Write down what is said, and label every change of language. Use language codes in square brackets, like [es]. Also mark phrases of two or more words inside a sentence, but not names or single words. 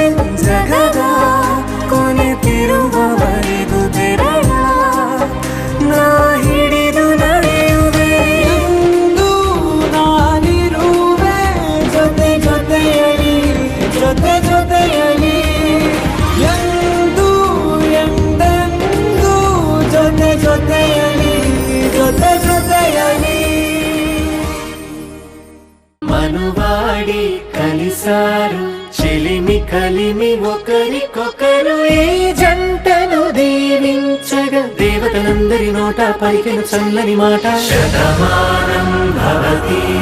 [kn] ಜಗದ ಕೊನೆತಿರುವವರೆಗೂ ಬೆರಳ ನಾ ಹಿಡಿದು ನಡೆಯುವೆ ಎಂದು ನಾನಿರುವೆ ಜೊತೆ ಜೊತೆಯಲಿ ಜೊತೆ ಜೊತೆಯಲಿ ಎಂದು ಎಂದೆಂದು ಜೊತೆ ಜೊತೆಯಲಿ ಜೊತೆ ಜೊತೆಯಲಿ [te] మనువాడి కలిసారు చెలిమి కలిమి ఒకరికొకరు ఈ జంటను దీవించగా దేవతలందరి నోట పలికిన చల్లని మాట శతమానం భవతి